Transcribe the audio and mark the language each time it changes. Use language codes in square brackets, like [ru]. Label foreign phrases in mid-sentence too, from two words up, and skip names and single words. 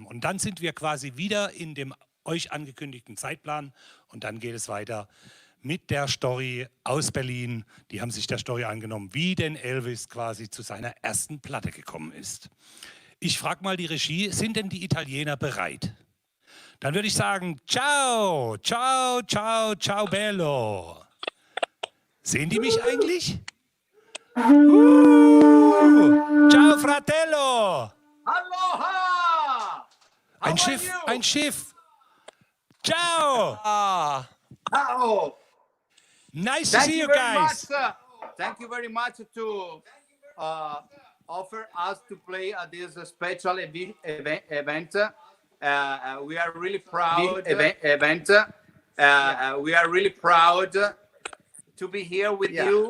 [de] Und dann sind wir quasi wieder in dem euch angekündigten Zeitplan und dann geht es weiter mit der Story aus Berlin. Die haben sich der Story angenommen, wie denn Elvis quasi zu seiner ersten Platte gekommen ist. Ich frage mal die Regie, sind denn die Italiener bereit? Dann würde ich sagen, [it] ciao, ciao, ciao, ciao bello. [de] Sehen die mich eigentlich? [it] Ciao fratello. [de] Aloha! Ein Schiff, ein Schiff. Ciao. [en] Hello! Nice to see you guys. Thank you very much to offer us to play at this special event. We are really proud. We are really proud to be here with you.